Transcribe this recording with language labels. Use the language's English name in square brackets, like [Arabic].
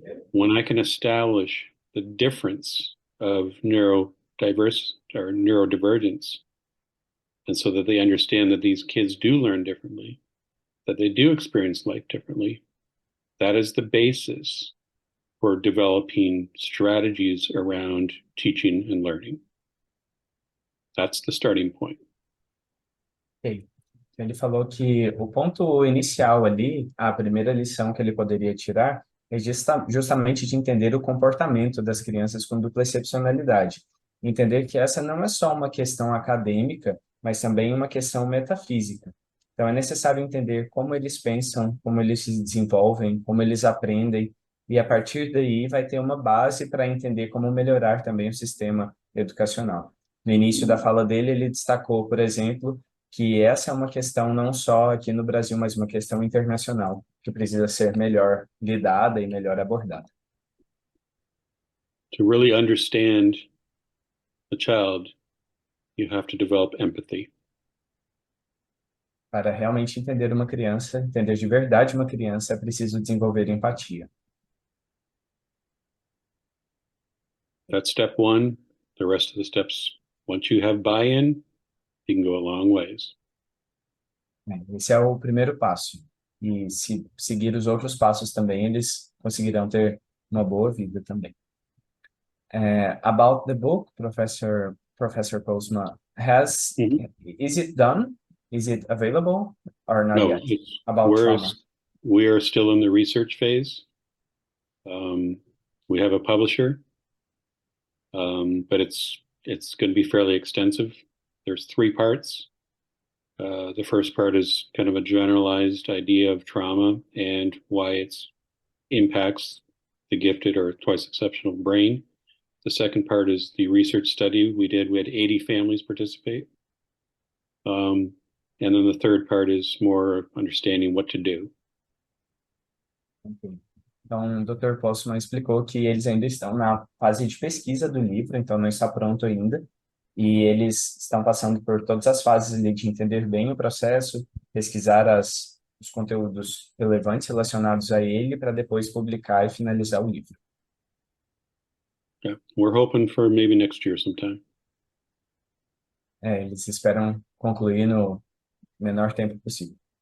[English] When I can establish the difference of neurodivergence, and so that they understand that these kids do learn differently, that they do experience life differently, that is the basis for developing strategies around teaching and learning. That's the starting point. Okay. [Portuguese] Ele falou que o ponto inicial ali, a primeira lição que ele poderia tirar, é justamente de entender o comportamento das crianças com dupla excepcionalidade. Entender que essa não é só uma questão acadêmica, mas também uma questão metafísica. Então, é necessário entender como eles pensam, como eles se desenvolvem, como eles aprendem, e a partir daí vai ter uma base para entender como melhorar também o sistema educacional. No início da fala dele, ele destacou, por exemplo, que essa é uma questão não só aqui no Brasil, mas uma questão internacional, que precisa ser melhor lidada e melhor abordada. [English] To really understand the child, you have to develop empathy. [Portuguese] Para realmente entender uma criança, entender de verdade uma criança, é preciso desenvolver empatia. [English] That's step one. The rest of the steps, once you have buy-in, you can go a long ways. [Portuguese] Esse é o primeiro passo. E se seguir os outros passos também, eles conseguirão ter uma boa vida também. [English] About the book, Professor Postma, is it done? Is it available or not No, yet? About trauma. we are still in the research phase. We have a publisher, but it's going to be fairly extensive. There's 3 parts. The first part is kind of a generalized idea of trauma and why it impacts the gifted or twice exceptional brain. The second part is the research study we did. We had 80 families participate. And then the third part is more understanding what to do. Okay. [Portuguese] Então, o Dr. Postma explicou que eles ainda estão na fase de pesquisa do livro, então não está pronto ainda. E eles estão passando por todas as fases ali de entender bem o processo, pesquisar os conteúdos relevantes relacionados a ele, para depois publicar e finalizar o livro. [English] Yeah, we're hoping for maybe next year sometime. [Portuguese] Eles esperam concluir no menor tempo possível.